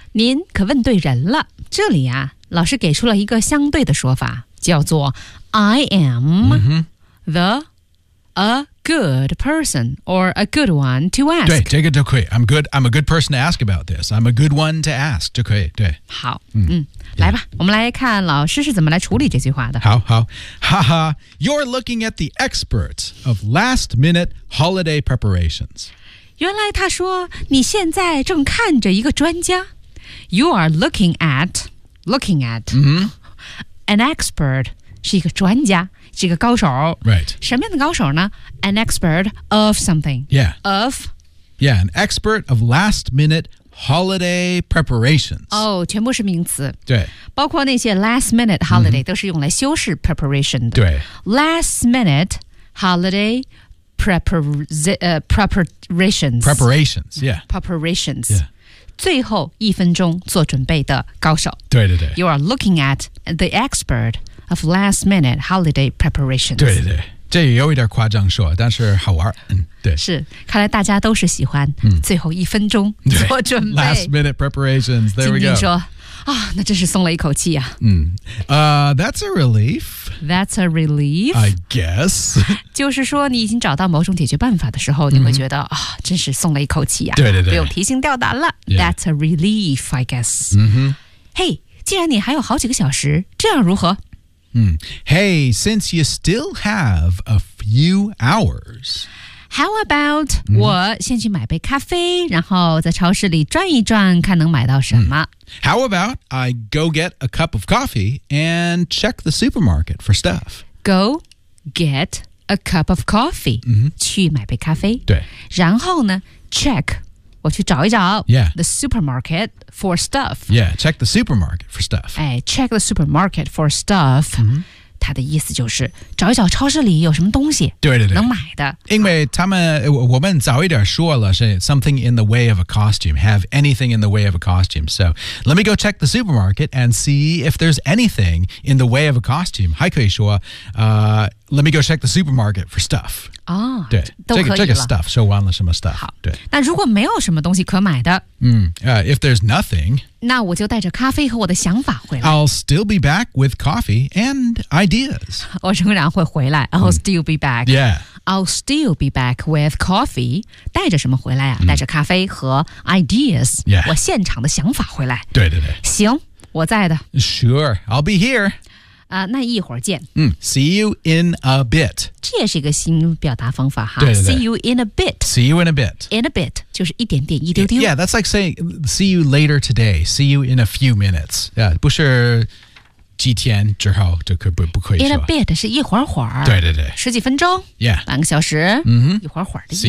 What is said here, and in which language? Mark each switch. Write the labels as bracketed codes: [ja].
[zh] 您可问对人了，这里啊，老师给出了一个相对的说法，叫做 [en] I am、 [zh] mm-hmm. [en] the a good person or a good one to ask. [zh] 对，这个就可以。 [en] I'm a good person to ask about this. I'm a good one to ask. [zh] 就可以，对。好，来吧，我们来看老师是怎么来处理这句话的。 [en] 好好，哈哈 ，You're looking at the experts of last minute holiday preparations. [zh] 原来他说你现在正看着一个专家。 [en] You are looking at、 mm-hmm. an expert [zh] 是一个专家，是一个高手。 [en] Right. [zh] 什么样的高手呢 ？ [en] An expert of something. Yeah. Of. Yeah, an expert of last minute. Holiday preparations. [zh] 哦、oh, 全部是名词。对。包括那些 [en] last minute holiday、 [zh] mm-hmm. 都是用来修饰 preparation 的。对。 [en] Last minute holiday preparations. Preparations, yeah. Preparations. Yeah. [zh] 最后一分钟做准备的高手。对对对。 [en] You are looking at the expert of last minute holiday preparations. [zh] 对对对。这也有一点夸张说，但是好玩。对，是，看来大家都是喜欢最后一分钟做准备。 [en] Last minute preparations, there we go. [zh] 今天说，啊、哦，那真是松了一口气啊。 [en] That's a relief. That's a relief. I guess. [zh] 就是说你已经找到某种解决办法的时候，你会觉得啊、真是松了一口气啊。对对对。不用提心吊胆了。 [en] Yeah. That's a relief, I guess. [zh] 嗯哼。 Hey, 既然你还有好几个小时，这样如何？ [en] Hey, since you still have a few hours, how about [zh] 我先去买杯咖啡，然后在超市里转一转，看能买到什么。 [en] How about I go get a cup of coffee and check the supermarket for stuff? Go get a cup of coffee,、 [zh] 去买杯咖啡。对，然后呢 ，check 我去找一找。 [en] Yeah, the supermarket. For stuff. Yeah, check the supermarket for stuff. Hey, check the supermarket for stuff. [zh] 他的意思就是找一找超市里有什么东西对对对能买的。因为他们、我们早一点说了是 [en] something in the way of a costume, have anything in the way of a costume. So let me go check the supermarket and see if there's anything in the way of a costume. [zh] 还可以说、 [en] let me go check the supermarket for stuff. [zh] 哦对都可以了。这个 stuff, 说完了什么 stuff. 好对。那如果没有什么东西可买的、 [en] if there's nothing, [zh] 那我就带着咖啡和我的想法回来。 [en] I'll still be back with coffee and ideas. [zh] 我仍然会回来。 [en] I'll still be back. Yeah. I'll still be back with coffee. [zh] 带着什么回来啊、带着咖啡和 [en] ideas、 yeah. [zh] 我现场的想法回来。对对对。行我在的。 [en] Sure, I'll be here. [zh] 那一会儿见。 [en] See you in a bit. [zh] 这也是一个新表达方法哈。对对对。 [en] See you in a bit. See you in a bit. In a bit, [zh] 就是一点点一丢丢。 [en] Yeah, that's like saying, see you later today. See you in a few minutes. Yeah, [zh] 不是。几天之后就可不可以说 [en] In a bit [zh] 是一会儿会儿对对对十几分钟 [en] Yeah [zh] 半个小时、一会儿会儿的意思